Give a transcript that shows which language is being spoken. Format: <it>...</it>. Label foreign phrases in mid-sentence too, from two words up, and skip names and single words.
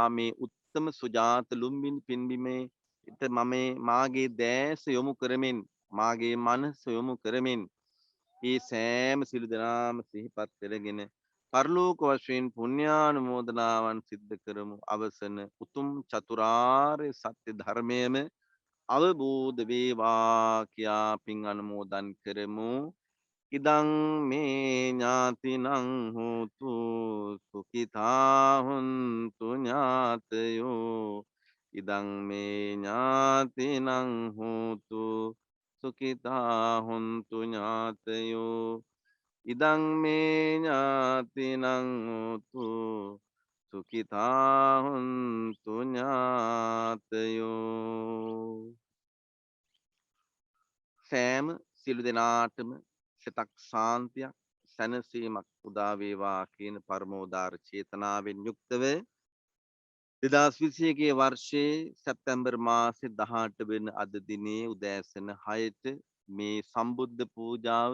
<si>මේ උත්තම සුජාත ලුම්බිනි පින්බිමේ ඊට මම මාගේ දැස යොමු කරමින්, මාගේ මනස යොමු කරමින් ඒ සෑම සිළු දෙනාම සිහිපත් කරගෙන පරලෝක වශයෙන් පුණ්‍යානුමෝදනාවන් සිද්ධ කරමු. අවසන උතුම් චතුරාර්ය සත්‍ය ධර්මයේම අවබෝධ වේවා කියා පින් අනුමෝදන් කරමු.</si> <pi>ඉදං මේ ඥාතිනං හෝතු සුඛිතා හොන්තු ඥාතයෝ. ඉදං මේ ඥාතිනං හෝතු සුඛිතා හොන්තු ඥාතයෝ. ඉදං මේ ඥාතිනං හෝතු සුඛිතා හොන්තු ඥාතයෝ.</pi> <si>සෑම සියලු දෙනාටම සිතක් ශාන්තියක් සැනසීමක් උදා වේවා කියන පරමෝදාර චේතනාවෙන් යුක්තව 2021 වර්ෂයේ සැප්තැම්බර් මාසේ 18 වෙනි අද දිනේ උදෑසන 6ට මේ සම්බුද්ධ පූජාව</si>